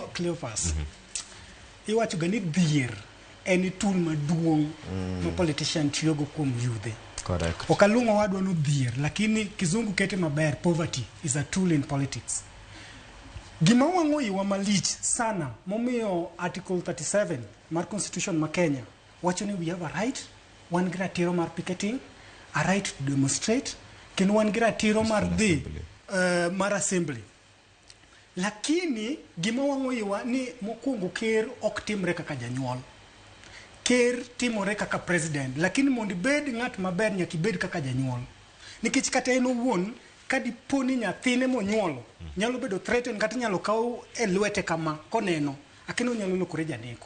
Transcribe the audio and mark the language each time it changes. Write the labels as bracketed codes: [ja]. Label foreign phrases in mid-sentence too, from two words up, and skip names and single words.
[luo] Cleophas. Iwacho ga ni dhier en tool maduong' ma politician tiyogo kuom yudhe. Correct. Okalungo wadwa no dhier, lakini kizungu kete maber, [en] poverty is a tool in politics. [luo] Gima wang'o iwa malich sana momiyo Article 37 mar Constitution ma Kenya wacho ni [en] we have a right, [luo] wan gi ratiro mar picketing, [en] a right to demonstrate, [luo] kendo wan gi ratiro mar dhi mar assembly. Lakini gima wang'o iwa ni mokwongo ker ok timre kaka janyuol. Ker timore kaka president, lakini mondo ibed ng'at maber nyaka ibed kaka janyuol. Nikech kata en owuon kadiponi nyathine monyuolo nyalo bedo threatened kata nyalo kaw e lwete kama koneno akino nyalo lokore janeko.